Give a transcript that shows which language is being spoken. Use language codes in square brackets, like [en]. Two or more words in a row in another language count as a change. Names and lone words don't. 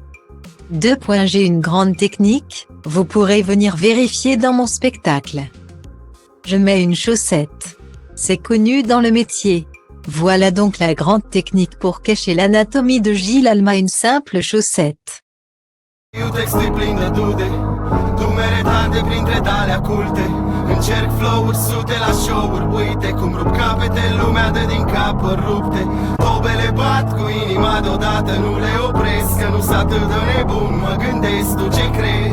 [fr] J'ai une grande technique, vous pourrez venir vérifier dans mon spectacle. Je mets une chaussette. C'est connu dans le métier. Voilà donc la grande technique pour cacher l'anatomie de Gilles Alma, une simple chaussette. [ro] Încerc flow-uri, sute la show-uri, uite cum rup capete, lumea dă din capări rupte. Tobele bat cu inima deodată, nu le opresc, că nu s atât de nebun, mă gândesc, tu ce crezi?